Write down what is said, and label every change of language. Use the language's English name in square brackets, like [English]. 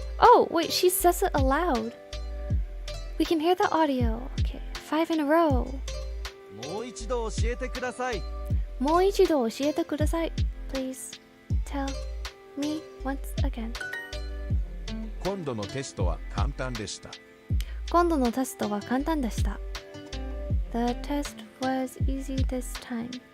[English] Oh, wait, she says it aloud. We can hear the audio. Okay, 5 in a row. [Japanese] もう一度教えてください。もう一度教えてください. [English] Please tell me once again. [Japanese] 今度のテストは簡単でした。今度のテストは簡単でした. [English] The test was easy this time.